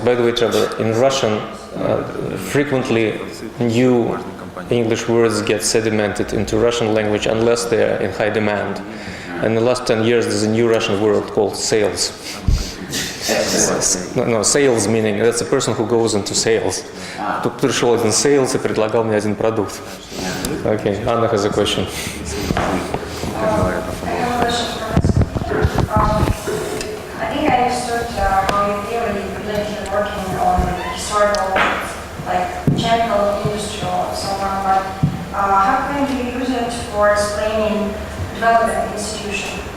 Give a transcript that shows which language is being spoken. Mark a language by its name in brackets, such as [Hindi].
[English] By the way, Trevor, in Russian, frequently new English words get sedimented into Russian language unless they are in high demand. And in the last 10 years, there's a new Russian word called sales. No, sales meaning that's a person who goes into sales. [Russian] Тут пришел один sales и предлагал мне один продукт. [English] Okay, Anna has a question. I think I understood how you theory you're working on historical, like chemical industry or so on, but how can you use it for explaining development institution?